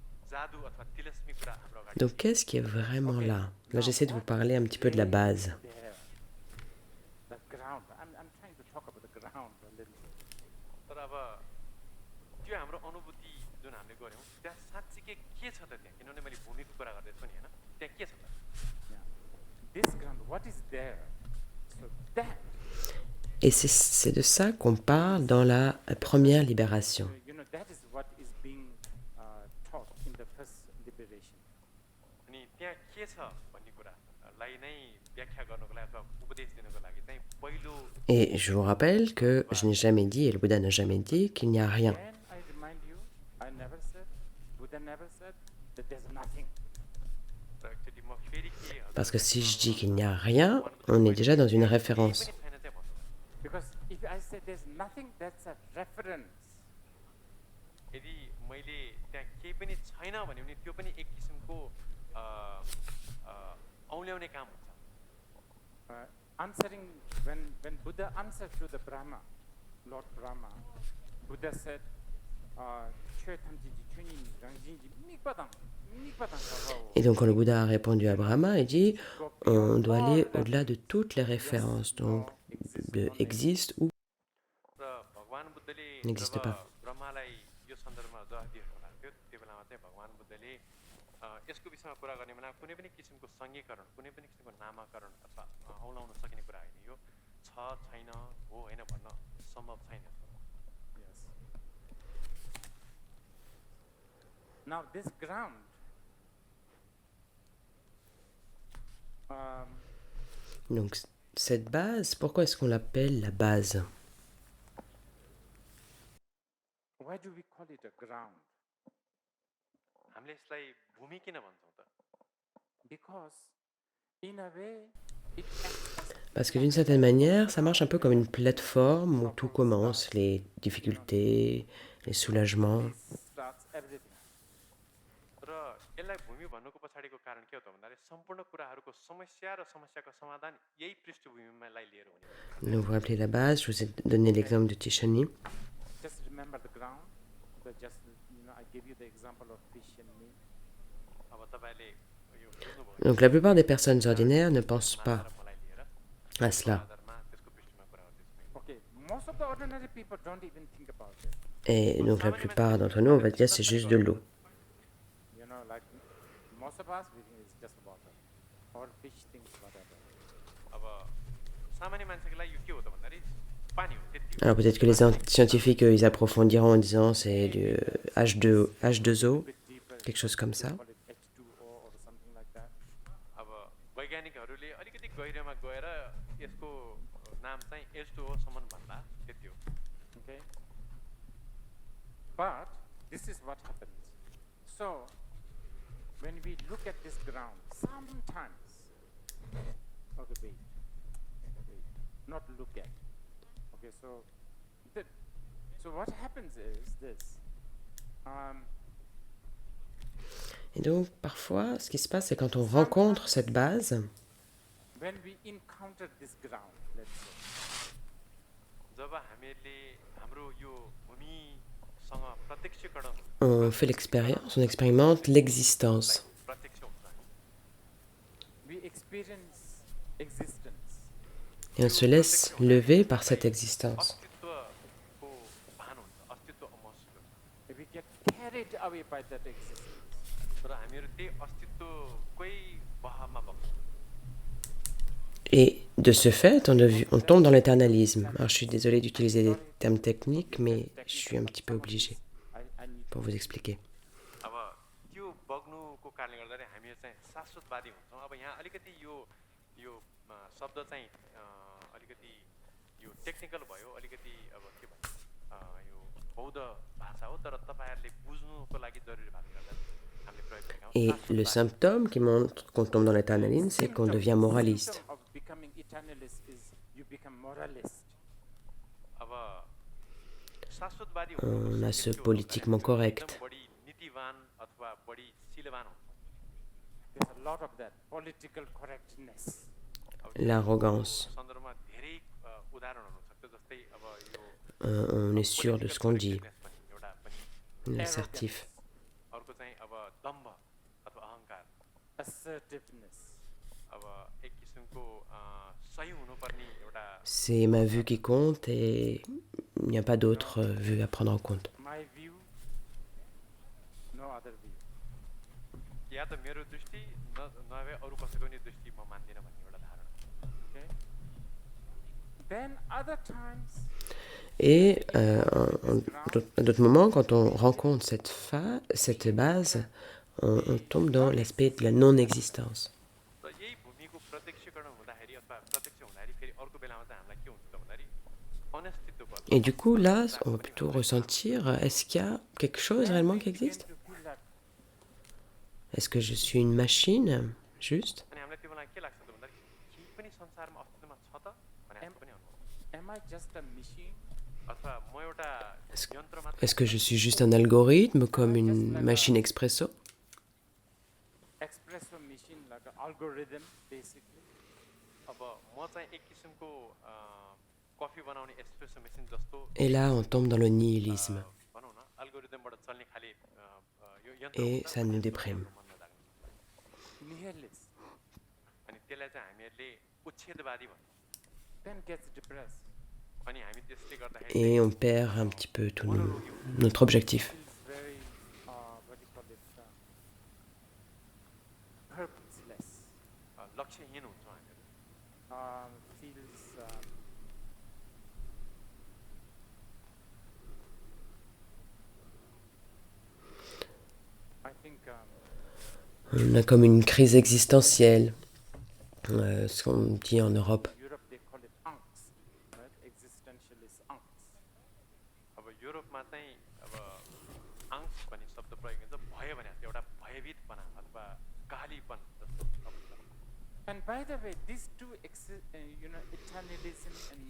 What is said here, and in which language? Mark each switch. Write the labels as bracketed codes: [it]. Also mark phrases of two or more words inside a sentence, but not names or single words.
[ne] जादु अथवा तिलस्मी कुरा हाम्रो अगाडि [fr] Donc, qu'est-ce qui est vraiment [en] Okay, [fr] là? Là, [en] now [fr] j'essaie de vous [en] what [fr] parler un petit peu de la [en] really [fr] base. [en] is there? The ground. I'm trying to talk about the ground a little bit. [ne] तर अब त्यो हाम्रो अनुभूति जुन हामीले गऱ्यौँ त्यहाँ साँच्चीकै के छ त त्यहाँ किनभने मैले भूमिको कुरा गर्दैछु नि होइन त्यहाँ के छ त [en] Yeah. This ground, what is there? So that, [fr] Et c'est de ça qu'on parle dans la première libération. [en] that is what is being taught in the first liberation. [ne] अनि त्यहाँ के छ भन्ने कुरालाई नै व्याख्या गर्नको लागि अथवा उपदेश दिनको लागि चाहिँ पहिलो [fr] Et je vous rappelle que je n'ai jamais dit, et le Bouddha n'a jamais dit, qu'il n'y a rien. [en] When I remind you, I never said, Buddha never said that there's nothing. [ne] र एकचोटि म फेरि के [fr] Parce que si je dis qu'il n'y a rien, on est déjà dans une référence. [ne] पनि छैन चाहिँ भन्नु [en] Because if I say there's nothing, that's a reference. [ne] यदि मैले त्यहाँ केही पनि छैन भने पनि त्यो पनि एक किसिमको औल्याउने काम हुन्छ [en] Answering, when Buddha answered to the Brahma, Lord Brahma, Buddha said, [fr] Et donc quand le Bouddha a répondu à Brahma, il dit, on doit aller au-delà de toutes les références, donc de existe ou [ne] र भगवान बुद्धले [fr] n'existe [ne] जब [fr] pas. [ne] ब्रह्मालाई यो सन्दर्भमा जवाफ दिएको थियो त्यो बेलामा चाहिँ भगवान बुद्धले यसको विषयमा कुरा गर्ने बेला कुनै पनि किसिमको सङ्घीकरण कुनै पनि किसिमको नामाकरण अथवा औलाउन सकिने कुरा होइन यो छ छैन हो होइन भन्न सम्भव छैन [en] Yes. Now this ground, [fr] Donc cette base, pourquoi est-ce qu'on l'appelle la base? [en] why do we call it a ground? [ne] हामीले यसलाई भूमि किन भन्छौँ त [en] Because in a way, it acts [fr] Parce que d'une certaine manière, ça marche un peu comme une plateforme où tout commence, les difficultés, les soulagements. [en] as starts everything. [ne] र यसलाई भूमि भन्नुको पछाडिको कारण के हो त भन्दाखेरि सम्पूर्ण कुराहरूको समस्या र समस्याको समाधान यही पृष्ठभूमिलाई लिएर हुने [fr] Donc vous vous rappelez la base, je vous ai donné l'exemple de Tishani. [en] Just remember the ground. I gave you the example of fish and meat. [ne] अब तपाईँले यो बुझ्नुभयो [fr] Donc la plupart des personnes ordinaires ne pensent [ne] माछा [fr] pas [ne] र मलाई लिएर [fr] à cela. [ne] आधारमा त्यसको पृष्ठमा कुरा गर्दैछु [en] Okay, most of the ordinary people don't even think about it. [fr] Et donc la plupart d'entre nous, on va dire c'est juste de l'eau. [en] Like most of us, we think it's just water. Or fish things, whatever. [ne] अब सामान्य मान्छेको लागि यो के हो त भन्दाखेरि पानी हो त्यति हो [fr] Alors peut-être que les scientifiques, ils approfondiront en disant c'est du H2O, [en] Bit deeper, [fr] quelque chose comme ça. [en] call it H2O or something like that. [ne] अब वैज्ञानिकहरूले अलिकति गहिरोमा गएर यसको नाम चाहिँ H2O सम्म भन्दा त्यति हो [en] Okay? But this is what happens. So, when we look at this ground, sometimes, okay, wait, not look at. Okay, so what happens is this. [fr] Et donc parfois, ce qui se passe, c'est quand on rencontre cette base, [en] When we encounter this ground, let's say, [ne] जब हामीहरूले हाम्रो यो भूमिसँग प्रत्यक्षकरण [fr] on fait l'expérience, on expérimente l'existence. [ne] प्रत्यक्ष हुन्छ [en] we experience existence. [fr] Et on se laisse lever par cette existence. [ne] अस्तित्वको भान हुन्छ अस्तित्व महसुस हुन्छ [en] We get carried away by that existence. [ne] र हामीहरू त्यही अस्तित्वकै बहमा बग्छौँ [fr] Et de ce fait, on tombe dans l'éternalisme. Alors je suis désolée d'utiliser des termes techniques, mais je suis un petit peu obligée [en] I need [fr] pour vous expliquer. [ne] अब त्यो बग्नुको कारणले गर्दाखेरि हामी चाहिँ शाश्वतवादी हुन्छौँ अब यहाँ अलिकति यो यो शब्द चाहिँ अलिकति यो टेक्निकल भयो अलिकति अब के भन्छ यो बौद्ध भाषा हो तर तपाईँहरूले बुझ्नुको लागि जरुरी भएको गर्दा हामीले प्रयोग गरेका हौँ [fr] Et le symptôme qui montre qu'on tombe dans l'éternalisme, c'est qu'on devient moraliste. [en] symptom of becoming eternalist is you become moralist. [ne] अब शाश्वतवादी [fr] On [ne] हुनुको [fr] a [ne] सिक्किम [fr] ce [ne] के हो [fr] politiquement [ne] भन्दाखेरि [fr] correct. [ne] एकदम बढी नीतिवान अथवा बढी शीलवान हुन्छ [en] There's a lot of that political correctness. [ne] अब [fr] L'arrogance. [ne] यो सन्दर्भमा धेरै उदाहरण हुन सक्छ जस्तै अब यो [fr] On est sûr de ce qu'on dit. [ne] correctness पनि एउटा पनि [fr] On est assertif. [ne] अर्को चाहिँ अब दम्भ अथवा अहङ्कार [en] assertiveness. [ne] अब एक किसिमको सही हुनुपर्ने एउटा [fr] C'est ma vue qui compte et il n'y a pas d'autre vue à prendre en compte. [en] My view, no other view. [ne] या त मेरो दृष्टि नभए अरू कसैको नि दृष्टि म मान्दिनँ भन्ने एउटा धारणा [en] Okay. Then other times, [fr] Et à d'autres moments, quand on rencontre cette base, on tombe dans l'aspect de la non-existence. [ne] त यही भूमिको प्रत्यक्षीकरण हुँदाखेरि अथवा प्रत्यक्ष हुँदाखेरि फेरि अर्को बेलामा चाहिँ हामीलाई के हुन्छ त भन्दाखेरि अनिश्चितत्व [fr] Et du coup, là, on va plutôt ressentir, est-ce qu'il y a quelque chose [en] then [fr] réellement [en] we [fr] qui [en] begin [fr] existe? [en] to feel that [fr] Est-ce que je suis une machine, juste? [ne] अनि हामीलाई त्यो बेला के लाग्छ त भन्दाखेरि केही पनि संसारमा अस्तित्वमा छ त भने जस्तो पनि अनुभव [en] am I just a machine? [ne] अथवा म एउटा [fr] Est-ce [ne] यन्त्र मात्र [fr] est-ce que je suis juste un algorithme, comme une machine expresso? [en] Espresso machine, like an algorithm, basically. [ne] अब म चाहिँ एक किसिमको कफी बनाउने [en] espresso machine [ne] जस्तो [fr] Et là, on tombe dans le nihilisme. [ne] भनौँ न अल्गोरिदमबाट चल्ने खाले यो यन्त्र [fr] Et [ne] हुन्छ, [fr] ça nous déprime. [ne] मन नलाग्ने। [en] Nihilist. [ne] अनि त्यसलाई चाहिँ हामीहरूले उच्छेदवादी भन्छौँ [en] Then gets depressed. [ne] अनि हामी त्यसले गर्दाखेरि [fr] Et on perd un petit peu tout notre objectif. [en] Feels very, what do you call it, purposeless. [ne] लक्ष्यहीन हुन्छौँ हामीहरू [en] Feels I think [fr] On a comme une crise existentielle, ce qu'on dit en Europe. [en] Europe they call it angst, right? Existentialist angst. [ne] अब युरोपमा चाहिँ अब आङ्स भन्ने शब्द प्रयोग हुन्छ भयो भने जस्तो एउटा भयभीतपना अथवा कालीपन जस्तो [en] And by the way, these two, eternalism and